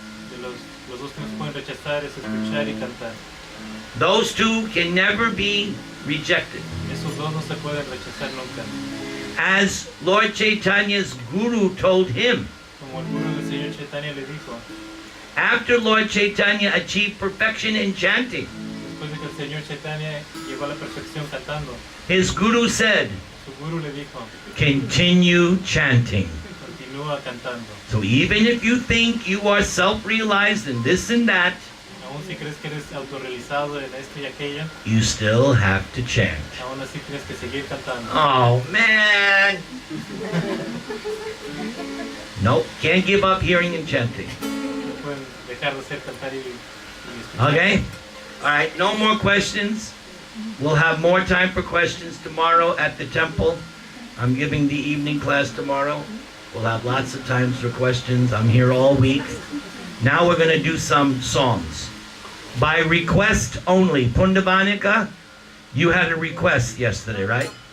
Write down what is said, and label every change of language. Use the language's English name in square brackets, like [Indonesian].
[Spanish] De los 2 que no se pueden rechazar es escuchar y cantar. [English] Those 2 can never be rejected. [Spanish] Esos 2 no se pueden rechazar nunca. [English] As Lord Chaitanya's guru told him, [Spanish] Como el gurú del Señor Chaitanya le dijo, [English] after Lord Chaitanya achieved perfection in chanting, [Spanish] después de que el Señor Chaitanya llegó a la perfección cantando, [English] his guru said, [Spanish] su gurú le dijo, [English] continue chanting. [Spanish] continúa cantando. [English] So even if you think you are self-realized and this and that, [Spanish] Aún si crees que eres autorrealizado en esto y aquello, [English] you still have to chant. [Spanish] aún así tienes que seguir cantando. [English] Oh man! Nope, can't give up hearing and chanting. [Spanish] No pueden dejar de hacer cantar y escuchar. [English] Okay? Alright, no more questions. We'll have more time for questions tomorrow at the temple. I'm giving the evening class tomorrow. We'll have lots of times for questions. I'm here all week. Now we're going to do some songs. By request only. Pundavanika, you had a request yesterday, right?